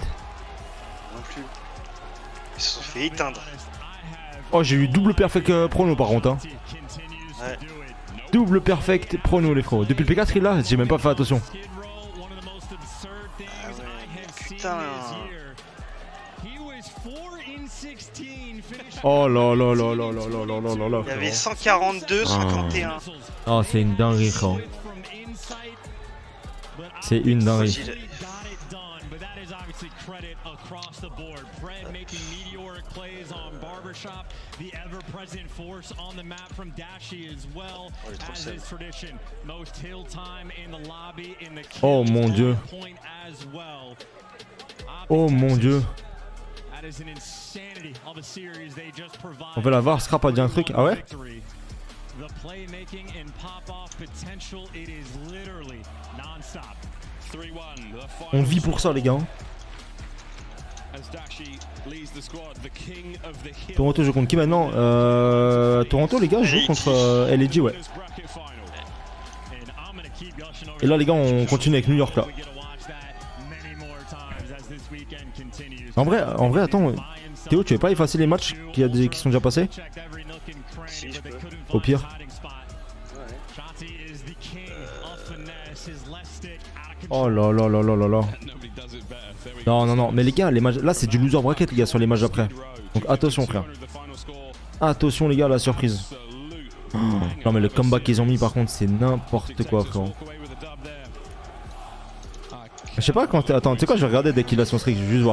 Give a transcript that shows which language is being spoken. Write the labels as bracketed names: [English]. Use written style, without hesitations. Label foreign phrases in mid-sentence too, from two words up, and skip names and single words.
[French] Non plus. Ils se sont fait éteindre. Oh j'ai eu [English] double perfect [French] prono par contre hein. Ouais. [English] Double perfect [French] prono les frérots. Depuis le P4 il là, j'ai même pas fait attention. Ah ouais, putain. Oh là là là là là là là là là. Il y avait 142, 51. Oh c'est une dinguerie frérot. C'est une dinguerie. Oh mon dieu. Oh mon dieu. On fait la VAR, Scrap a dit un truc. Ah ouais? [English] The playmaking and pop-off potential, it is literally non-stop. [French] 3-1. On vit pour ça les gars. Toronto joue contre qui maintenant? Toronto les gars joue contre LG ouais. Et là les gars on continue avec New York là. En vrai attends Théo tu veux pas effacer les matchs qui sont déjà passés? Si je peux. Au pire. Oh là là là là là là. Non mais les gars les matchs là c'est du loser bracket les gars sur les matchs après. Donc attention frère. Attention les gars à la surprise. Oh, non mais le comeback qu'ils ont mis par contre c'est n'importe quoi frère. Je sais pas quand attends tu sais quoi je vais regarder dès qu'il a son streak, je vais juste voir.